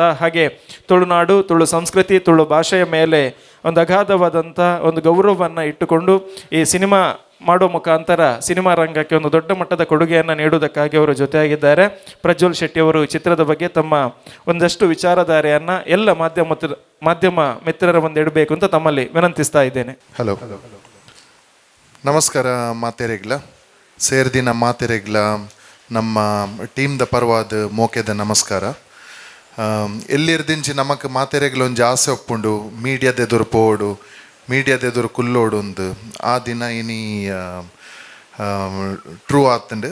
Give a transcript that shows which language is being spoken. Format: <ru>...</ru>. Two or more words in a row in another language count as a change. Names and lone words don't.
<kn>ಹಾಗೆ ತುಳುನಾಡು, ತುಳು ಸಂಸ್ಕೃತಿ, ತುಳು ಭಾಷೆಯ ಮೇಲೆ ಒಂದು ಅಗಾಧವಾದಂಥ ಒಂದು ಗೌರವವನ್ನು ಇಟ್ಟುಕೊಂಡು ಈ ಸಿನಿಮಾ ಮಾಡುವ ಮುಖಾಂತರ ಸಿನಿಮಾ ರಂಗಕ್ಕೆ ಒಂದು ದೊಡ್ಡ ಮಟ್ಟದ ಕೊಡುಗೆಯನ್ನು ನೀಡುವುದಕ್ಕಾಗಿ ಅವರು ಜೊತೆಯಾಗಿದ್ದಾರೆ. ಪ್ರಜ್ವಲ್ ಶೆಟ್ಟಿ ಅವರು ಚಿತ್ರದ ಬಗ್ಗೆ ತಮ್ಮ ಒಂದಷ್ಟು ವಿಚಾರಧಾರೆಯನ್ನು ಎಲ್ಲ ಮಾಧ್ಯಮ ಮಿತ್ರರ ಮುಂದೆ ಇಡಬೇಕು ಅಂತ ತಮ್ಮಲ್ಲಿ ವಿನಂತಿಸ್ತಾ ಇದ್ದೇನೆ.</kn> <tcy>ಹಲೋ, ನಮಸ್ಕಾರ ಮಾತೆರೆಗ್ಲ ಸೇರ್ದಿನ ಮಾತೆರೆಗ್ಲ ನಮ್ಮ ಟೀಮ್ದ ಪರವಾದ ಮೋಕೆದ ನಮಸ್ಕಾರ. ಎಲ್ಲಿರ್ದಿಂಚಿ ನಮಕ್ ಮಾತೆರೆಗ್ಲ ಒಂಜಿ ಆಸೆ ಒಪ್ಪುಂಡು ಮೀಡಿಯಾದ ಎದುರು ಪೋಡು, ಮೀಡಿಯಾದ ಎದುರು ಕುಲ್ಲೋಡು ಒಂದು ಆ ದಿನ ಇನಿ ಟ್ರೂ ಆತಂಡು.</tcy>